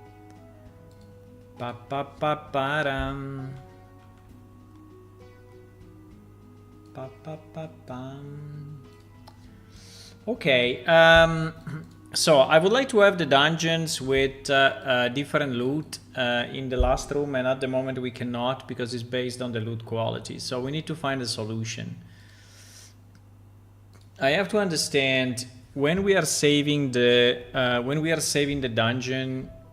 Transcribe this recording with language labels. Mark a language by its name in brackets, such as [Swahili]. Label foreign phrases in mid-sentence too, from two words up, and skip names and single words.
[English] Pa pa pa param. Pa pa pa pam. Okay. So I would like to have the dungeons with different loot in the last room, and at the moment we cannot because it's based on the loot quality. So we need to find a solution. I have to understand when we are saving the dungeon,